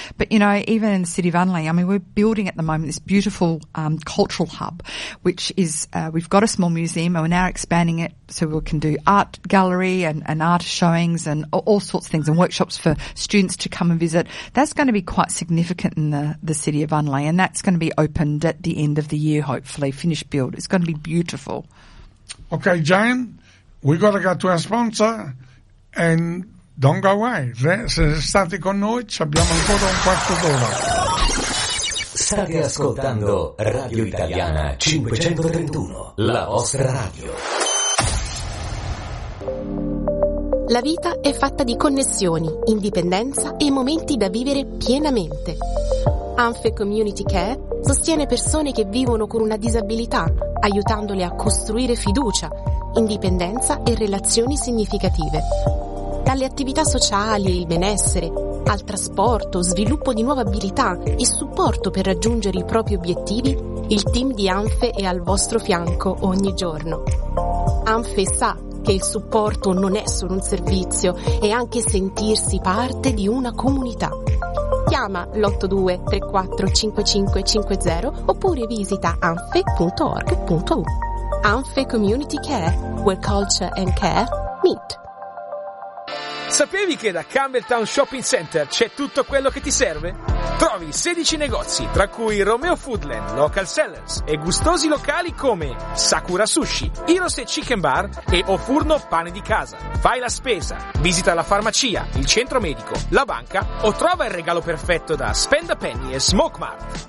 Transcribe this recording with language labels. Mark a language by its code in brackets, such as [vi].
[en] But, even in the city of Unley, we're building at the moment this beautiful cultural hub, which is, we've got a small museum and we're now expanding it so we can do art gallery and art showings and all sorts of things and workshops for students to come and visit. That's going to be quite significant in the city of Unley, and that's going to be opened at the end of the year, hopefully. Hopefully, finished build. It's going to be beautiful. Okay, Jane, we've got to go to our sponsor and don't go away. [it] State con noi, ci abbiamo ancora un quarto d'ora. State ascoltando Radio Italiana 531, la vostra radio. La vita è fatta di connessioni, indipendenza e momenti da vivere pienamente. Anfe Community Care sostiene persone che vivono con una disabilità, aiutandole a costruire fiducia, indipendenza e relazioni significative. Dalle attività sociali, il benessere, al trasporto, sviluppo di nuove abilità e supporto per raggiungere i propri obiettivi, il team di ANFE è al vostro fianco ogni giorno. ANFE sa che il supporto non è solo un servizio, è anche sentirsi parte di una comunità. Chiama l'82345550 oppure visita anfe.org.u. [en] ANFE Community Care, where culture and care meet. [it] Sapevi che da Campbelltown Shopping Center c'è tutto quello che ti serve? Trovi 16 negozi, tra cui Romeo Foodland, Local Sellers e gustosi locali come Sakura Sushi, Hirose Chicken Bar e Ofurno Pane di Casa. Fai la spesa, visita la farmacia, il centro medico, la banca o trova il regalo perfetto da Spend a Penny e Smoke Mart.